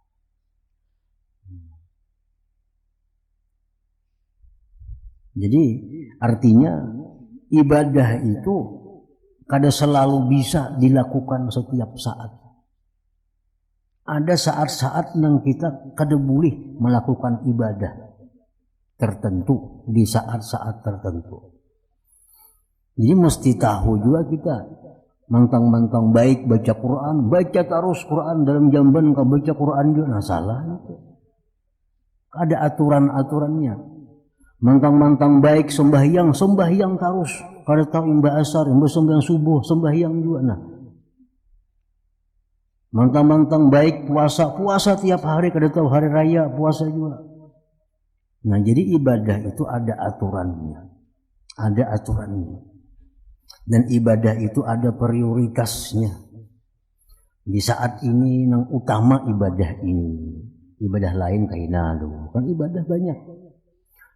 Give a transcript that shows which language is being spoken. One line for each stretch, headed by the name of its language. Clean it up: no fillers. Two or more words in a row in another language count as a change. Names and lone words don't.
Indonesian: Jadi artinya ibadah itu kada selalu bisa dilakukan setiap saat. Ada saat-saat yang kita kada boleh melakukan ibadah tertentu di saat-saat tertentu. Jadi mesti tahu juga kita mantang-mantang baik baca Quran, baca terus Quran dalam jamban kau baca Quran juga, nah salah itu. Ada aturan-aturannya. Mantang-mantang baik sembahyang terus. Kada tahu imbah asar, imbah sembahyang subuh, sembahyang juga nah. Mantang-mantang baik puasa tiap hari, kada tahu hari raya puasa juga. Nah jadi ibadah itu ada aturannya. Ada aturannya. Dan ibadah itu ada prioritasnya. Di saat ini yang utama ibadah ini. Ibadah lain kaina kan ibadah banyak.